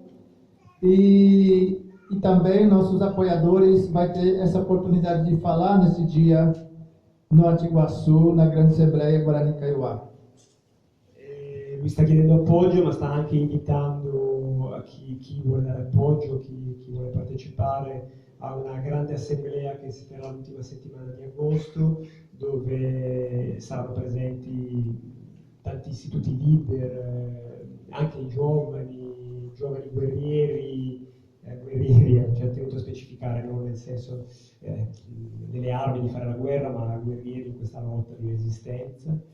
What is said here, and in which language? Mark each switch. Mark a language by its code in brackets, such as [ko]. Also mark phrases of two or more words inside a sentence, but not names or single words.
[pt] E também nossos apoiadores vai ter essa oportunidade de falar nesse dia no Atiguaçu, na grande assembleia Guarani Kaiowá. [it] Lui sta chiedendo appoggio, ma sta anche invitando a chi vuole dare appoggio, chi vuole partecipare a una grande assemblea che si terrà l'ultima settimana di agosto, dove saranno presenti tanti istituti leader, anche i giovani guerrieri, ci ha tenuto a specificare, non nel senso delle armi di fare la guerra, ma guerrieri in questa lotta di resistenza.